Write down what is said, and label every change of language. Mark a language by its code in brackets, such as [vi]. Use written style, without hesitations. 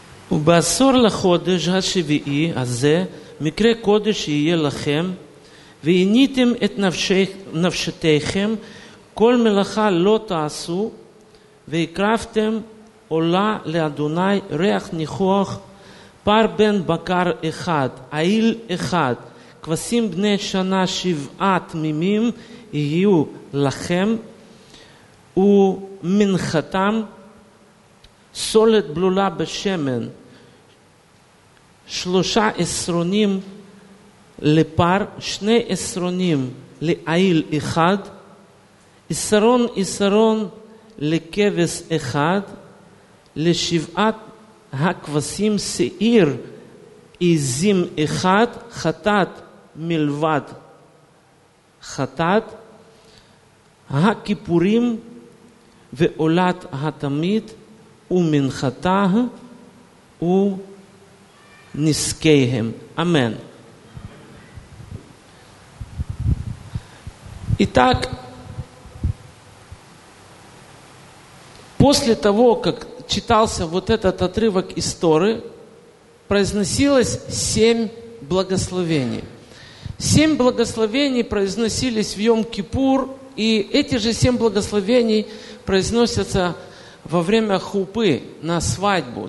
[he] Убасор лаходеш ашевии азе микре кодеш ие лахем. ועיניתם את נפשתיכם, כל מלאכה לא תעשו, והקרבתם עולה לאדוני ריח ניחוח, פר בן בקר אחד, איל אחד, כבשים בני שנה 7 תמימים יהיו לכם, ומנחתם סולת בלולה בשמן, 3 עשרונים לפר, 2 עשרונים לעיל אחד, עשרון עשרון לכבש אחד, לשבעת הכבשים שעיר עזים אחד, חטאת מלבד חטאת, הכיפורים ועולת התמיד ומנחתה ונזקיהם. אמן. [ru] Итак, после того, как читался вот этот отрывок из Торы, произносилось 7 благословений. 7 благословений произносились в Йом-Кипур, и эти же 7 благословений произносятся во время хупы на свадьбу.